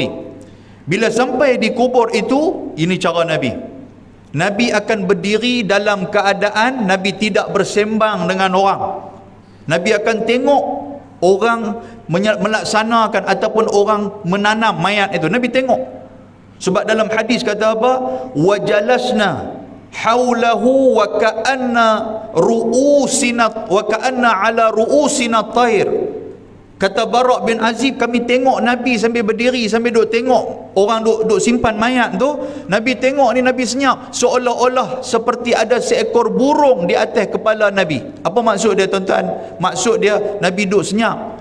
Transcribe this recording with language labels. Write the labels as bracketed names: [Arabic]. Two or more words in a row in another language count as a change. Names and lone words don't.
[Malay] Bila sampai di kubur itu, ini cara Nabi. Nabi akan berdiri dalam keadaan Nabi tidak bersembang dengan orang. Nabi akan tengok orang melaksanakan ataupun orang menanam mayat itu. Nabi tengok. Sebab dalam hadis kata apa? [Arabic] وجلسنا حوله وكأن رؤوسنا وكأن على رؤوسنا طير. [Malay] Kata Bara' bin Azib, kami tengok Nabi sambil berdiri, sambil duk tengok orang duk simpan mayat tu. Nabi tengok ni, Nabi senyap seolah-olah seperti ada seekor burung di atas kepala Nabi. Apa maksud dia, tuan-tuan? Maksud dia Nabi duk senyap.